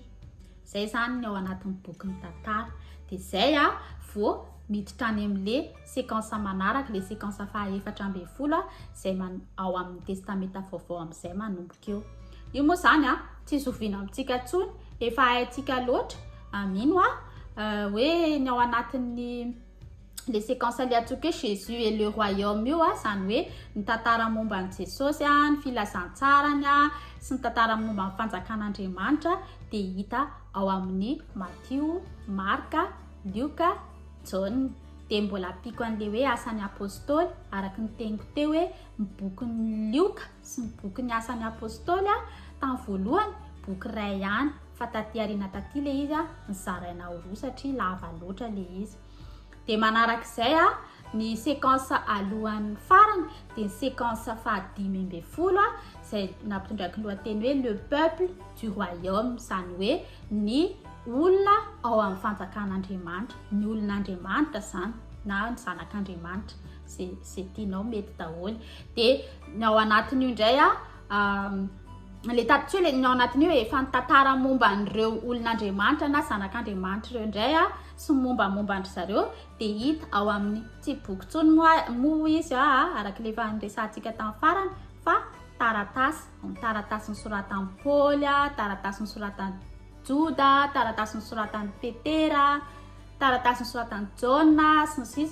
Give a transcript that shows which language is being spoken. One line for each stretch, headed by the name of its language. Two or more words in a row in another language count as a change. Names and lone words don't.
Malagasy: Zay zany ao anatin'ny boky ny tantara de zay vao miditra any amin'le séquence manaraka le séquence fahaefatra amby folo zay ao amin'ny testameta vaovao amin'izay manomboka eo. Io moa zany tsy zoviana amintsika tsony efa haitsika loatra mino hoe ny ao anatin'ny le séquence le atsoka hoe
French: Jésus et le royaume
Malagasy: io zany hoe ny tantara momba ny Jesosy ny filazantsarany sy ny tantara momba ny fanjakan'Andriamanitra de hita ao amin'ny Matthieu, Marka, Luka, John. De mbola apiko an'le hoe asan'ny apôstôly araky ny teniko teo hoe ny bokin'ny Luka sy ny bokin'ny asan'ny apôstôly tamin'ny voalohany boky iray ihany fa taty aoriana taty le izy nizaraina ho roa satria lava loatra le izy. De manarak'izay ny séquence alohan'ny farany de ny séquence fahadimy amby folo izay nampitondraky lohateny hoe
French: le peuple du royaume
Malagasy: zany hoe ny olona ao amin'ny fanjakan'Andriamanitra, ny olon'Andriamanitra zany na ny zanak'Andriamanitra zay tianao mety daholo. De ny ao anatin'io indray le taty ny ao anatin'io efa ny tantara momba an'ireo olon'Andriamanitra na zanak'Andriamanitra ireo indray sy mombamomba andry zareo de hita ao amin'ny tsy boky tsony moa izy araky le efa niresantsika tamin'ny farany fa taratasy nisoratan'ny Paoly, taratasy nisoratan'ny Juda, taratasy nisoratan'ny Petera, taratasy nisoratan'ny Jona sy ny sisa.